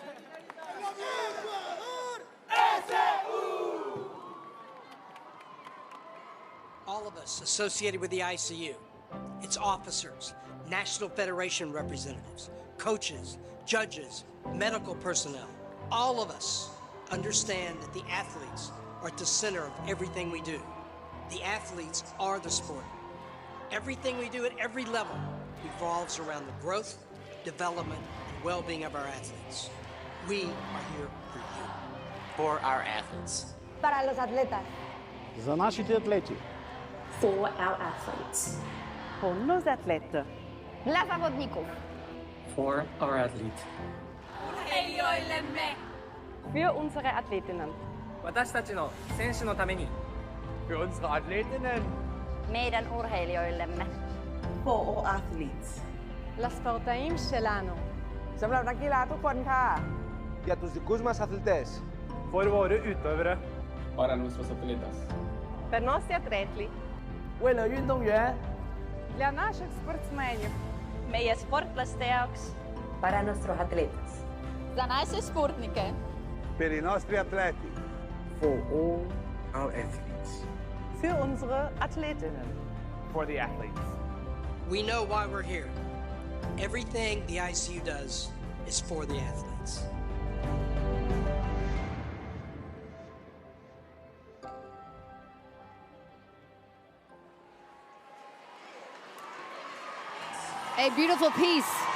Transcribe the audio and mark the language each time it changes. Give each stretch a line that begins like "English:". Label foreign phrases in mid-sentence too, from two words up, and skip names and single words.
English: All of us associated with the ICU, its officers, National Federation representatives, coaches, judges, medical personnel, all of us understand that the athletes are at the center of everything we do. The athletes are the sport. Everything we do at every level revolves around the growth, development, and well-being of our athletes. We are here for you. For our athletes.
Spanish: Para los atletas.
Bulgarian: За нашите атлети.
English: For our athletes.
French: Pour nos athlètes.
Polish: Dla zawodników.
English: For our athlete.
German: Für unsere Athletinnen.
Japanese: 私たちの選手のために。
German: Für unsere Athletinnen.
Finnish: Meidän urheilijoillemme.
English: For all athletes.
Hebrew: לספורטאים שלנו.
Greek: Για τους δικούς μας αθλητές.
Norwegian: For våre utøvere.
Spanish: Para nuestros atletas.
Italian: Per nostri atleti.
Chinese: 为了运动员。
Ukrainian: Для наших спортсменів.
Estonian: Meie sportlaste jaoks.
Spanish: Para nuestros atletas.
Ukrainian: За наші спортники.
Italian: Per i nostri atleti.
English: For all our athletes.
German: Für unsere Athletinnen.
English: For the athletes. We know why we're here. Everything the ICU does is for the athletes. A beautiful piece.